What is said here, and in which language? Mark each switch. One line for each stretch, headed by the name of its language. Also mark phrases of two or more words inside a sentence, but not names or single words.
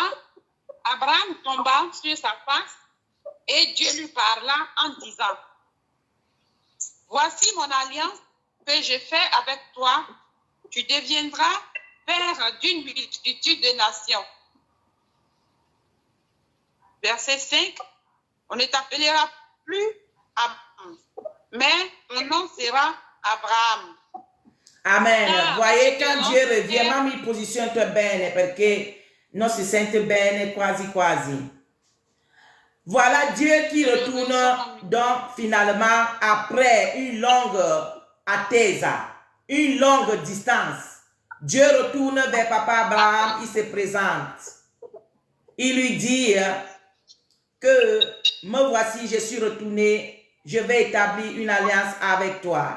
French: Abraham tomba sur sa face et Dieu lui parla en disant, voici mon alliance que je fais avec toi, tu deviendras père d'une multitude de nations. Verset 5, on ne t'appellera plus Abraham, mais ton nom sera Abraham. Amen. Voyez, quand Dieu revient, mamie, positionne-toi
Italian: bene perché non si sente bene quasi quasi.
French: Voilà Dieu qui retourne donc finalement après une longue attesa, une longue distance. Dieu retourne vers papa Abraham, il se présente. Il lui dit que me voici, je suis retourné, je vais établir une alliance avec toi.